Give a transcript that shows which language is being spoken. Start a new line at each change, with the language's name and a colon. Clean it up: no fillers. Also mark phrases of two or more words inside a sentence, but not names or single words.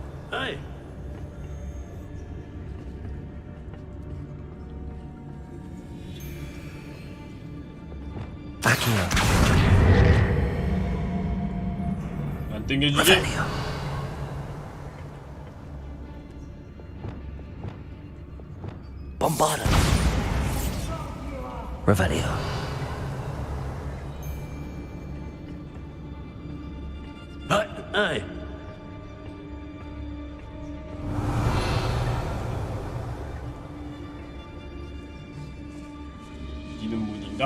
English: Hey. Backing up.
Korean: 안 땡겨주지.
Latin: Revelio. Bombarda. Revelio.
English: Hey.
Korean: 미는 문인가?